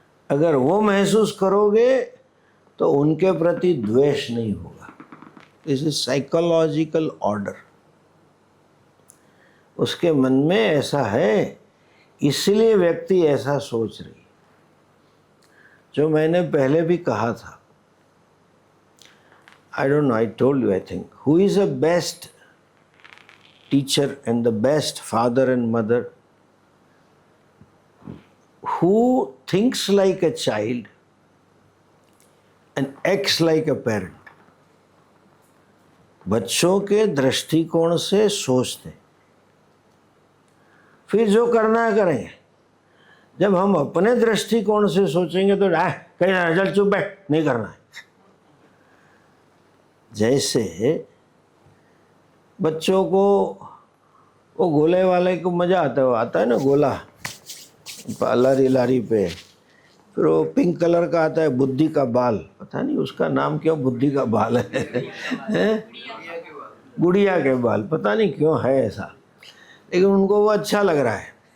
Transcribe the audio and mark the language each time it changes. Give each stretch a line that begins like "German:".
Hindi: अगर वो महसूस करोगे तो उनके प्रति द्वेष नहीं होगा।
English: This is psychological order.
Hindi: उसके मन में ऐसा है, इसलिए व्यक्ति ऐसा सोच रही। जो मैंने पहले भी कहा था,
English: I don't know, I told you, I think, who is the best teacher and the best father and mother? Who thinks like a child and acts like a parent?
Hindi: बच्चों के दृष्टिकोण से सोचते, फिर जो करना है करेंगे। जब हम अपने दृष्टिकोण से सोचेंगे तो कहीं ना, चल चुप बैठ, नहीं करना है। जैसे बच्चों को वो गोले वाले को मजा आता है ना, गोला लारी लारी पे, फिर वो पिंक कलर का आता है, बुद्धि का बाल, पता नहीं उसका नाम क्यों बुद्धि का बाल है, गुड़िया के बाल, पता नहीं क्यों है ऐसा, लेकिन उनको वो अच्छा लग रहा है।